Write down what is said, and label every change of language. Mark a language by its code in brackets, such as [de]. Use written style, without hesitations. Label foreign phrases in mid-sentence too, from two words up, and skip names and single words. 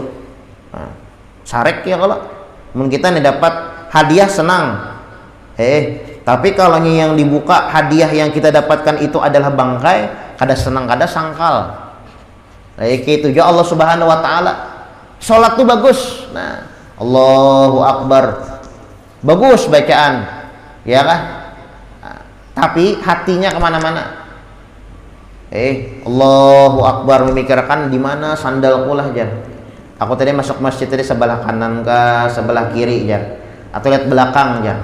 [bjn] Nah, sarek ya kalau kita nih dapat hadiah senang, tapi kalau yang dibuka hadiah yang kita dapatkan itu adalah bangkai, kada senang kada sangkal. [id] Itu juga Allah [ar] Subhanahu wa taala. [id] Sholat tuh bagus. Nah, [ar] Allahu Akbar, [bjn] bagus bacaan, ya kah? [id] Tapi hatinya kemana-mana. [ar] Allahu Akbar, [bjn] memikirkan di mana sandalku lah jar. Aku tadi masuk masjid tadi sebelah kanan kah, sebelah kiri jar, atau lihat belakang jar.